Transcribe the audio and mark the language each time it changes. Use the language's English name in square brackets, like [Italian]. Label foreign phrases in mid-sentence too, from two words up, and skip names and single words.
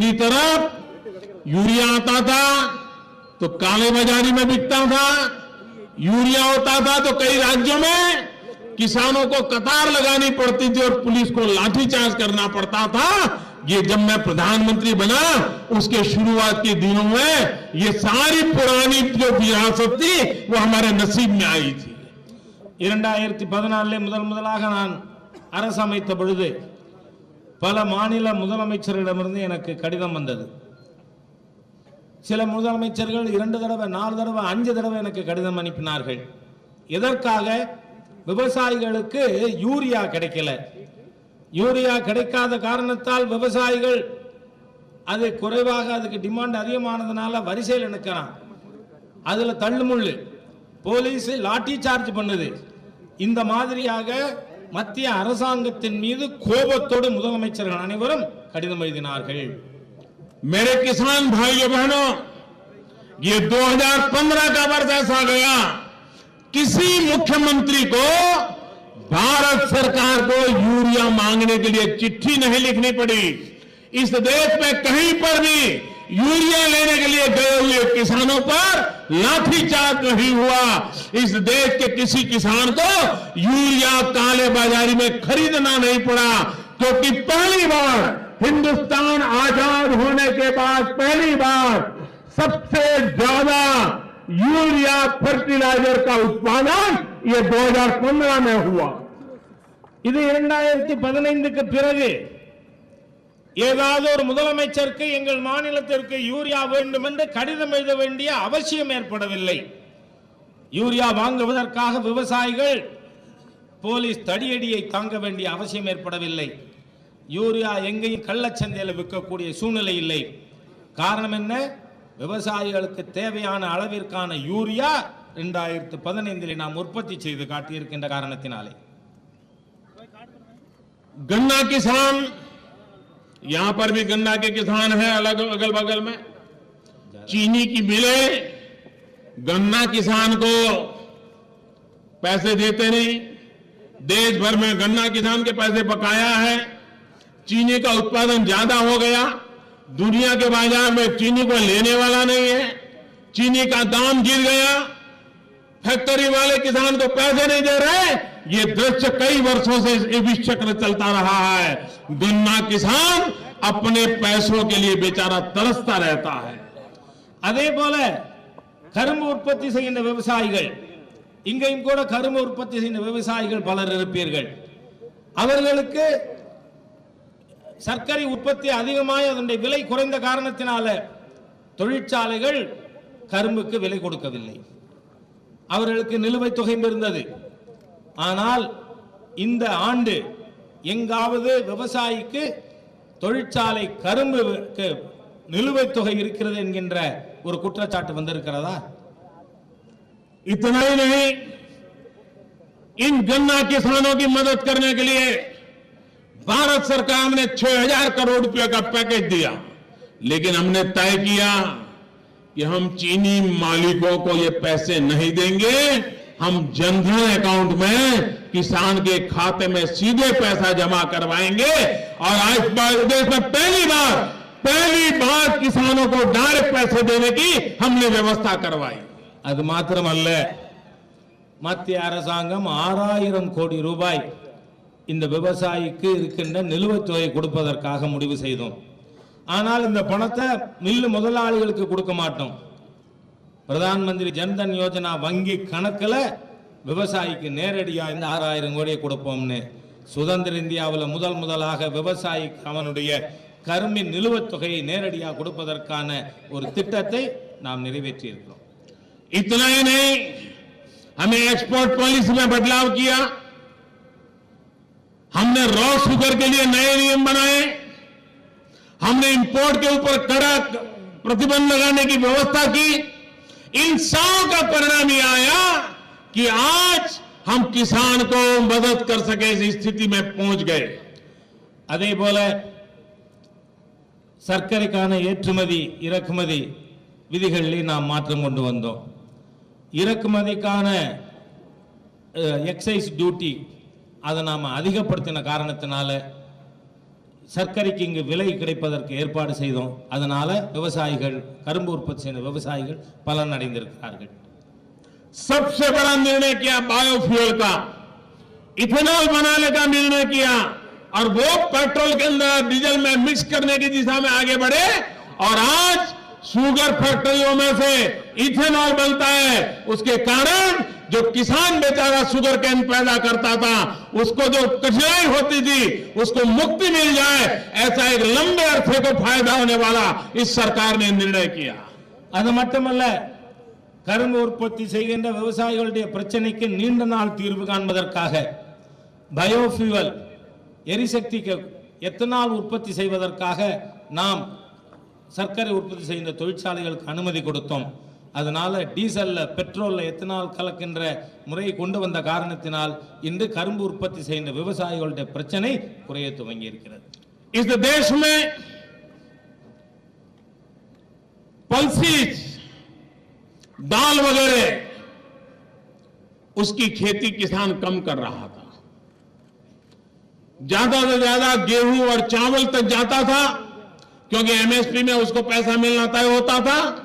[Hindi] दूसरी तरफ यूरिया आता था तो काले बाजारी में बिकता था, यूरिया होता था तो कई राज्यों में किसानों को कतार लगानी पड़ती थी और पुलिस को लाठीचार्ज करना पड़ता था। ये जब मैं प्रधानमंत्री बना उसके शुरुआत के दिनों में ये सारी पुरानी जो विरासत थी वो हमारे नसीब में आई थी। [Tamil] 2014 முதல் முதலாக நான் அரசு அமைத்த பொழுது பல மாநில முதலமைச்சர்களிடமிருந்து எனக்கு கடிதம் வந்தது. சில முதலமைச்சர்கள் 2 தடவை 4 தடவை 5 தடவை எனக்கு கடிதம் அனுப்பினார்கள். எதற்காக? விவசாயிகளுக்கு யூரியா கிடைக்கல. யூரியா கிடைக்காத காரணத்தால் விவசாயிகள் அது குறைவாக, அதுக்கு டிமாண்ட் அதிகமானதுனால வரிசையில் நிற்கிறான். அதுல தள்ளுமுள்ளு, போலீஸ் லாட்டி சார்ஜ் பண்ணுது. இந்த மாதிரியாக மத்திய அரசாங்கத்தின் மீது கோபத்தோடு முதலமைச்சர்கள் அனைவரும் கடிதம் எழுதினார்கள். [Hindi] मेरे किसान भाइयों बहनों, ये 2015 का वर्ष ऐसा गया, किसी मुख्यमंत्री को भारत सरकार को यूरिया मांगने के लिए चिट्ठी नहीं लिखनी पड़ी। इस देश में कहीं पर भी यूरिया लेने के लिए गए हुए किसानों पर लाठीचार्ज नहीं हुआ। इस देश के किसी किसान को यूरिया काले बाजारी में खरीदना नहीं पड़ा, क्योंकि पहली बार हिंदुस्तान आजाद होने के बाद पहली बार सबसे ज्यादा यूरिया फर्टिलाइजर का उत्पादन ये 2015 में हुआ। [Tamil] இது 2015க்கு பிறகு ஏதாவது ஒரு முதலமைச்சருக்கு எங்கள் மாநிலத்திற்கு யூரியா வேண்டும் என்று கடிதம் எழுத வேண்டிய அவசியம் ஏற்படவில்லை. யூரியா வாங்குவதற்காக விவசாயிகள் போலீஸ் தடியடியை தாங்க வேண்டிய அவசியம் ஏற்படவில்லை. யூரியா எங்கேயும் கள்ளச்சந்தையில் விற்கக்கூடிய சூழ்நிலை இல்லை. காரணம் என்ன? விவசாயிகளுக்கு தேவையான அளவிற்கான யூரியா 2015 நாம் உற்பத்தி செய்து காட்டியிருக்கின்ற காரணத்தினாலே. [Hindi] गन्ना किसान, यहां पर भी गन्ना के किसान हैं अलग अगल बगल में, चीनी की मिलें गन्ना किसान को पैसे देते नहीं। देश भर में गन्ना किसान के पैसे बकाया है। चीनी का उत्पादन ज्यादा हो गया, दुनिया के बाजार में चीनी को लेने वाला नहीं है, चीनी का दाम गिर गया, फैक्ट्री वाले किसान को पैसे नहीं दे रहे। ये दृश्य कई वर्षों से ये विचक्र चलता रहा है। गन्ना किसान अपने पैसों के लिए बेचारा तरसता रहता है। [Tamil] அதே போல கரும்பு உற்பத்தி செய்கின்ற விவசாயிகள், இங்கேயும் கூட கரும்பு உற்பத்தி செய்கின்ற விவசாயிகள் பலர் இருப்பீர்கள். அவர்களுக்கு சர்க்கரை உற்பத்தி அதிகமாக அதனுடைய விலை குறைந்த காரணத்தினால தொழிற்சாலைகள் கரும்புக்கு விலை கொடுக்கவில்லை. அவர்களுக்கு நிலுவைத் தொகை இருந்தது. ஆனால் இந்த ஆண்டு எங்காவது விவசாயிக்கு தொழிற்சாலை கரும்புக்கு நிலுவைத் தொகை இருக்கிறது என்கின்ற ஒரு குற்றச்சாட்டு வந்திருக்கிறதா? [Hindi] इतना ही नहीं, इन गन्ना किसानों की मदद करने के लिए भारत सरकार ने 6000 करोड़ रुपए का पैकेज दिया, लेकिन हमने तय किया कि हम चीनी मालिकों को ये पैसे नहीं देंगे। हम जनधन अकाउंट में किसान के खाते में सीधे पैसा जमा करवाएंगे और आज देश में पहली बार किसानों को डायरेक्ट पैसे देने की हमने व्यवस्था करवाई। [Tamil] அது மாத்திரமல்ல, மத்திய அரசாங்கம் 6000 கோடி ரூபாய் இந்த விவசாயிக்கு இருக்கின்ற நிலுவைத் தொகை கொடுப்பதற்காக முடிவு செய்தோம். ஆனால் இந்த பணத்தை மில்லு முதலாளிகளுக்கு கொடுக்க மாட்டோம். பிரதான் மந்திரி ஜன்தன் யோஜனா வங்கி கணக்கில் விவசாயிக்கு நேரடியா இந்த 6000 கோடியை கொடுப்போம்னு சுதந்திர இந்தியாவில் முதலாக விவசாயிக்கு அவனுடைய கரும்பின் நிலுவைத் தொகையை நேரடியாக கொடுப்பதற்கான ஒரு திட்டத்தை நாம் நிறைவேற்றி இருக்கிறோம். [Hindi] इतना ही नहीं, हमें [English] export policy [Hindi] में बदलाव किया। हमने [English] raw sugar [Hindi] के लिए नए नियम बनाए। हमने इंपोर्ट के ऊपर कड़क प्रतिबंध लगाने की व्यवस्था की। इन सब का परिणाम यह आया कि आज हम किसान को मदद कर सके इस स्थिति में पहुंच गए। [Tamil] அதே போல சர்க்கரைக்கான ஏற்றுமதி இறக்குமதி விதிகளில் நாம் மாற்றம் கொண்டு வந்தோம். இறக்குமதிக்கான [English] excise duty [Tamil] அதை நாம் அதிகப்படுத்தின காரணத்தினால சர்க்கரைக்கு இங்கு விலை கிடைப்பதற்கு ஏற்பாடு செய்தோம். அதனால விவசாயிகள், கரும்பு உற்பத்தி செய்த விவசாயிகள் பலன் அடைந்திருக்கிறார்கள். [Hindi] सबसे बड़ा निर्णय किया बायोफ्यूल का, इथेनॉल बनाने का निर्णय किया और वो पेट्रोल के अंदर डीजल में मिक्स करने की दिशा में आगे बढ़े और आज शुगर फैक्ट्रियों में से इथेनॉल बनता है। उसके कारण जो किसान बेचारा [English] sugar cane [Hindi] पैदा करता था, उसको जो कठिनाई होती थी, उसको मुक्ति मिल जाए, ऐसा एक लंबे अरसे को फायदा होने वाला इस सरकार ने निर्णय किया। [Tamil] அது மட்டுமல்ல, கரும்பு உற்பத்தி செய்கின்ற விவசாயிகளுடைய பிரச்சனைக்கு நீண்ட நாள் தீர்வு காண்பதற்காக பயோஃபியூவல் எரிசக்திக்கு எத்தனால் உற்பத்தி செய்வதற்காக நாம் சர்க்கரை உற்பத்தி செய்கின்ற தொழிற்சாலைகளுக்கு அனுமதி கொடுத்தோம். அதனால டீசல்ல, பெட்ரோல்ல எத்தனால் கலக்கின்ற முறையை கொண்டு வந்த காரணத்தினால் இன்று கரும்பு உற்பத்தி செய்கின்ற விவசாயிகளுடைய பிரச்சனை குறைய துவங்கி இருக்கிறது. [Hindi] इस देश में पल्सीज, दाल वगैरह उसकी खेती किसान कम कर रहा था। ज्यादा से ज्यादा गेहूं और चावल तक जाता था क्योंकि एमएसपी में उसको पैसा मिलना तय होता था।